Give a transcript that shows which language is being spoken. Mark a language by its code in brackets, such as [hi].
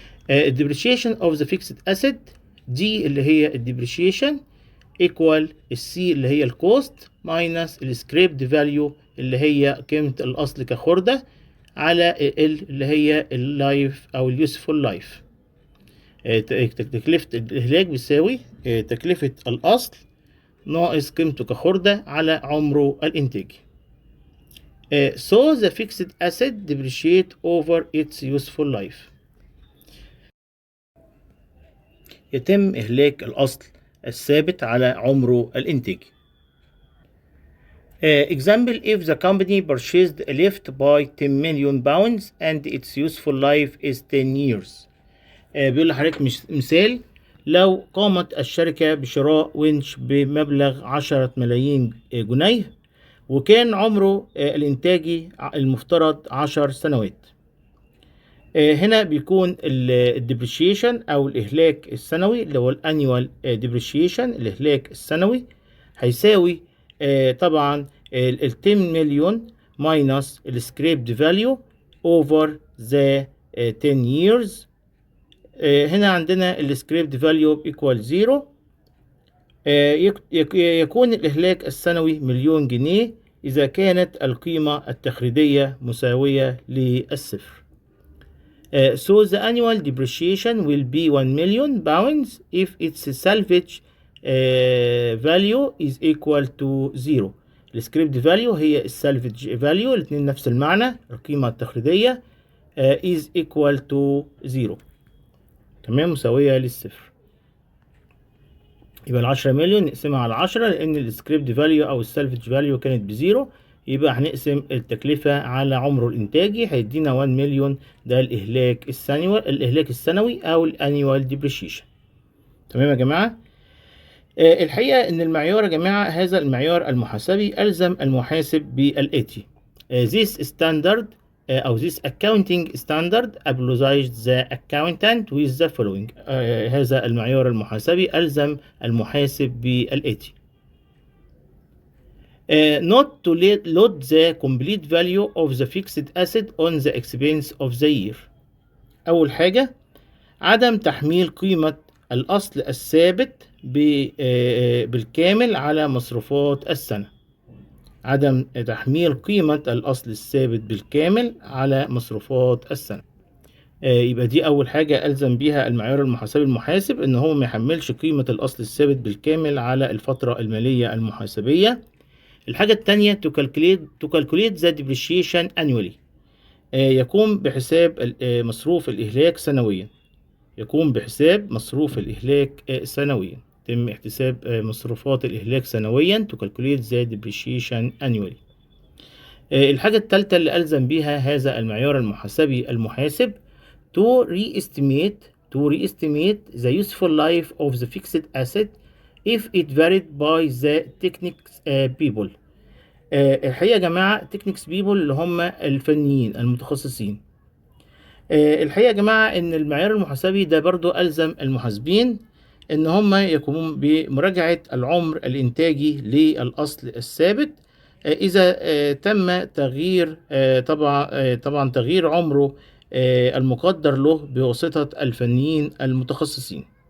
[en] الديبريشيشن of the fixed asset [ar] دي اللي هي الديبريشيشن ايكوال السي اللي هي [en] الكوست ماينس السكريبد فاليو [ar] اللي هي قيمه الاصل كخرده على ال اللي هي اللايف او [en] اليوسفول لايف. [ar] تكلفة الإهلاك بيساوي تكلفة الأصل ناقص قيمته كخردة على عمره الإنتاجي. [en] So the fixed asset depreciate over its useful life. [ar] يتم إهلاك الأصل الثابت على عمره الإنتاجي. [en] Example, if the company purchased a lift by 10 million pounds and its useful life is 10 years. [ar] بيقول لحضرتك مثال، لو قامت الشركة بشراء ونش بمبلغ 10 ملايين جنيه وكان عمره الإنتاجي المفترض 10 سنوات. هنا بيكون الديبريشيشن أو الإهلاك السنوي اللي هو الانيوال ديبريشيشن، الإهلاك السنوي هيساوي طبعا ال 10 مليون [en] Minus السكريبد value over the 10 years. [ar] هنا عندنا السكريبت فاليو ايكوال 0. يكون الإهلاك السنوي مليون جنيه إذا كانت القيمة التخريجية مساوية للصفر. [en] So the annual depreciation will be 1 million pounds if its salvage value is equal to 0. [ar] السكريبت فاليو هي السالفج فاليو، الاثنين نفس المعنى، القيمة التخريجية [en] is equal to 0، [ar] تمام، مساوية للصفر. يبقى 10 مليون نقسمها على 10 لأن السكريبت فاليو أو السالفج فاليو كانت بزيرو، يبقى هنقسم التكلفة على عمره الإنتاجي هيدينا 1 مليون. ده الإهلاك السنوي أو الانيوال ديبريشيشن. تمام يا جماعة؟ الحقيقة إن المعيار يا جماعة، هذا المعيار المحاسبي ألزم المحاسب بالآتي. [en] This standard أو this accounting standard obliges the accountant with the following. [ar] هذا المعيار المحاسبي ألزم المحاسب بالآتي. [en] Not to load the complete value of the fixed asset on the expense of the year. [ar] أول حاجة، عدم تحميل قيمة الأصل الثابت بالكامل على مصروفات السنة. عدم تحميل قيمة الأصل الثابت بالكامل على مصروفات السنة. يبقى دي أول حاجة ألزم بيها المعيار المحاسبي المحاسب، إن هو ما يحملش قيمة الأصل الثابت بالكامل على الفترة المالية المحاسبية. الحاجة التانية [en] to calculate the depreciation annually. [ar] يقوم بحساب مصروف الإهلاك سنويا. يقوم بحساب مصروف الإهلاك سنويا. يتم احتساب مصروفات الإهلاك سنويا [en] to calculate the depreciation annually. [ar] الحاجة التالتة اللي ألزم بيها هذا المعيار المحاسبي المحاسب [en] to re-estimate the useful life of the fixed asset if it varied by the techniques people. [ar] الحقيقة يا جماعة [en] techniques people [ar] اللي هم الفنيين المتخصصين. الحقيقة يا جماعة إن المعيار المحاسبي ده برضو ألزم المحاسبين إن هم يقومون بمراجعة العمر الإنتاجي للأصل الثابت إذا تم تغيير طبعا تغيير عمره المقدر له بواسطة الفنيين المتخصصين.